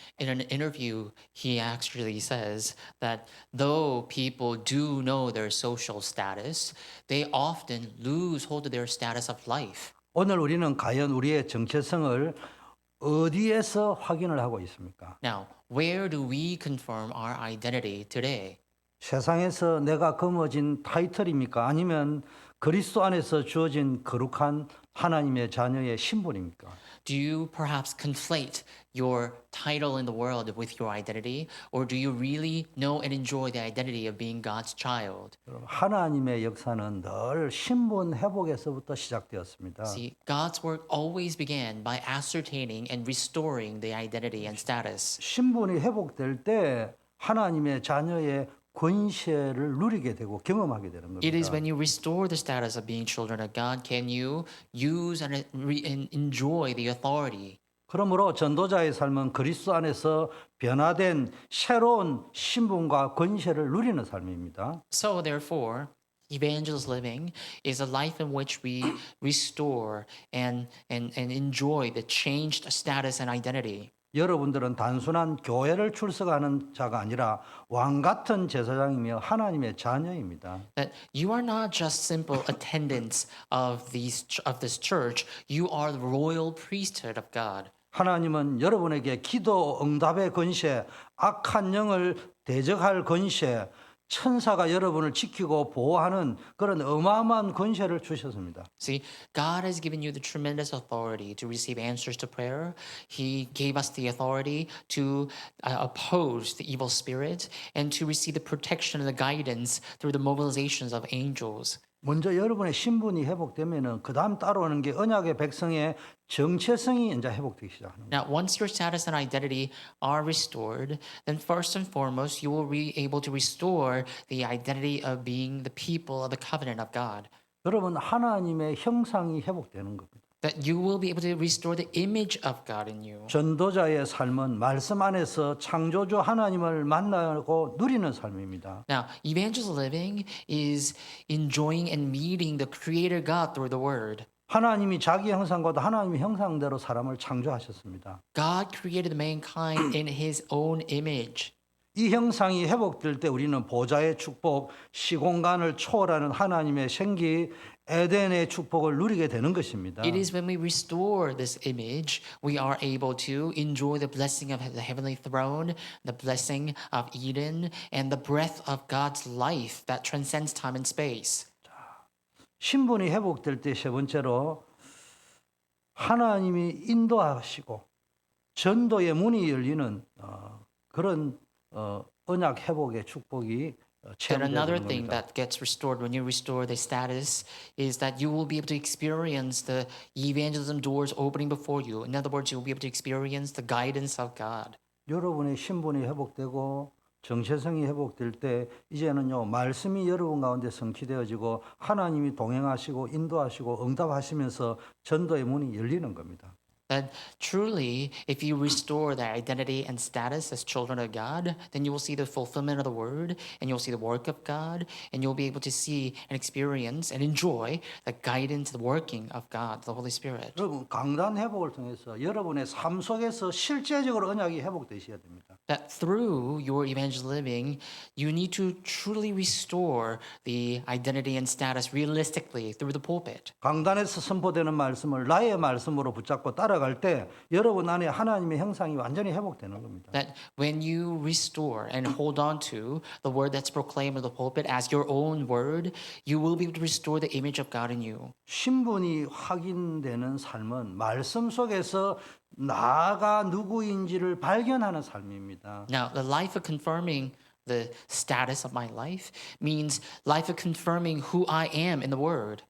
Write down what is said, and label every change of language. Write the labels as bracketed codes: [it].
[en] In an interview, he actually says that though people do know their social status, they often lose hold of their status of life. [ko] 오늘 우리는 과연 우리의 정체성을 어디에서 확인을 하고 있습니까? [en] Now, where do we confirm our identity today? [ko] 세상에서 내가 거머쥔 타이틀입니까? 아니면 그리스도 안에서 주어진 거룩한 하나님의 자녀의 신분입니까? [en] Do you perhaps conflate your title in the world with your identity? Or do you really know and enjoy the identity of being God's child? [ko] 여러분, 하나님의 역사는 늘 신분 회복에서부터 시작되었습니다. [en] See, God's work always began by ascertaining and restoring the identity and status. [ko] 신분이 회복될 때 하나님의 자녀의 권세를 누리게 되고 경험하게 되는 겁니다. [en] It is when you restore the status of being children of God can you use and enjoy the authority. [ko] 그러므로 전도자의 삶은 그리스도 안에서 변화된 새로운 신분과 권세를 누리는 삶입니다. [en] So therefore, evangelist living is a life in which we restore and enjoy the changed status and identity. [ko] 여러분들은 단순한 교회를 출석하는 자가 아니라 왕 같은 제사장이며 하나님의 자녀입니다. [en] That you are not just simple attendants of this church, you are the royal priesthood of God. [ko] 하나님은 여러분에게 기도 응답의 권세, 악한 영을 대적할 권세, 천사가 여러분을 지키고 보호하는 그런 어마어마한 권세를 주셨습니다. [en] See, God has given you the tremendous authority to receive answers to prayer. He gave us the authority to oppose the evil spirit and to receive the protection and the guidance through the mobilizations of angels. [ko] 먼저 여러분의 신분이 회복되면은 그다음 따라오는 게 언약의 백성의 정체성이 이제 회복되기 시작하는 거예요. [en] Now, once your status and identity are restored, then first and foremost, you will be able to restore the identity of being the people of the covenant of God. [ko] 여러분 하나님의 형상이 회복되는 겁니다. [en] That you will be able to restore the image of God in you. [ko] 전도자의 삶은 말씀 안에서 창조주 하나님을 만나고 누리는 삶입니다. [en] Now, evangelical living is enjoying and meeting the Creator God through the Word. [ko] 하나님이 자기 형상과도 하나님의 형상대로 사람을 창조하셨습니다. [en] God created mankind in His own image. [ko] 이 형상이 회복될 때 우리는 보좌의 축복, 시공간을 초월하는 하나님의 생기, 에덴의 축복을 누리게 되는 것입니다. [en] It is when we restore this image, we are able to enjoy the blessing of the heavenly throne, the blessing of Eden, and the breath of God's life that transcends time and space. [ko] 신분이 회복될 때 세 번째로 하나님이 인도하시고 전도의 문이 열리는 그런 언약 회복의 축복이 [en] And another [ko] 체험되는 [en] thing [ko] 겁니다. [en] that gets restored when you restore the status is that you will be able to experience the evangelism doors opening before you. In other words, you will be able to experience the guidance of God. [ko] 여러분의 신분이 회복되고 정체성이 회복될 때 이제는요 말씀이 여러분 가운데 성취되어지고 하나님이 동행하시고 인도하시고 응답하시면서 전도의 문이 열리는 겁니다. [en] That truly, if you restore their identity and status as children of God, then you will see the fulfillment of the word, and you'll see the work of God, and you'll be able to see and experience and enjoy the guidance, the working of God, the Holy Spirit. [ko] 여러분 강단 회복을 통해서 여러분의 삶 속에서 실제적으로 언약이 회복되셔야 됩니다. [en] That through your evangel living, you need to truly restore the identity and status realistically through the pulpit. [ko] 강단에서 선포되는 말씀을 나의 말씀으로 붙잡고 따라갈 때 여러분 안에 하나님의 형상이 완전히 회복되는 겁니다. [en] That when you restore and hold on to the word that's proclaimed in the pulpit as your own word, you will be able to restore the image of God in you. [ko] 신분이 확인되는 삶은 말씀 속에서 나가 누구인지를 발견하는 삶입니다. [en] Now, the life of confirming the status of my life means life of confirming who I am in the word.